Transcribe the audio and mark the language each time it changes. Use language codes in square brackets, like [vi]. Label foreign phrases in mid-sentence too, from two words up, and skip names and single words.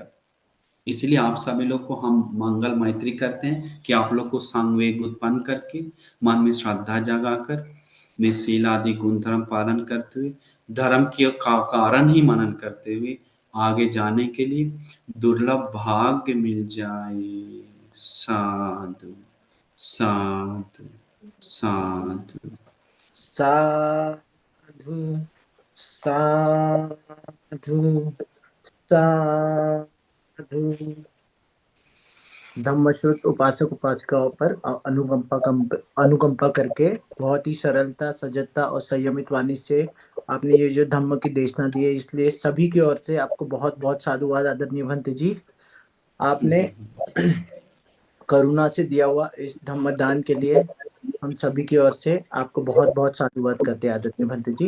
[hi] इसलिए आप सभी लोग को हम मंगल मैत्री करते हैं कि आप लोग को संवेग उत्पन्न करके मन में श्रद्धा जगाकर में शील आदि गुण धर्म पालन करते हुए धर्म के कारण ही मनन करते हुए आगे जाने के लिए दुर्लभ भाग्य मिल जाए। साधु साधु साधु। साधु साधु साधु। धम्मश्रुत उपासक उपासिकाओं पर अनुकंपा करके बहुत ही सरलता, सजगता और संयमित वाणी से आपने ये जो धम्म की देशना दी है, इसलिए सभी की ओर से आपको बहुत बहुत साधुवाद आदरणीय भंते जी। आपने करुणा से दिया हुआ इस धम्म दान के लिए हम सभी की ओर से आपको बहुत बहुत साधुवाद करते हैं आदरणीय भंते जी।